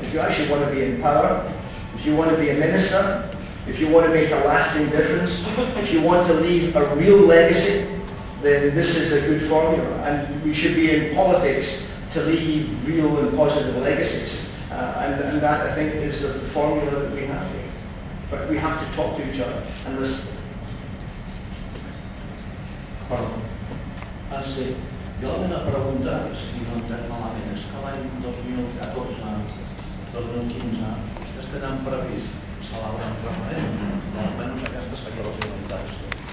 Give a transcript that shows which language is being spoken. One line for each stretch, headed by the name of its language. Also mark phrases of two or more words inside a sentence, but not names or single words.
English: If you actually want to be in power, if you want to be a minister, if you want to make a lasting difference, if you want to leave a real legacy, then this is a good formula. And we should be in politics to leave real and positive legacies. And that, I think, is the formula that we have. But we have to talk to each other and listen.
Catalan: Perdó. Sí. Jo la meva pregunta, si no entenc malament, és que l'any 2014-2015 vostès tenen previst celebrar un referèndum, almenys aquesta seria la finalitat.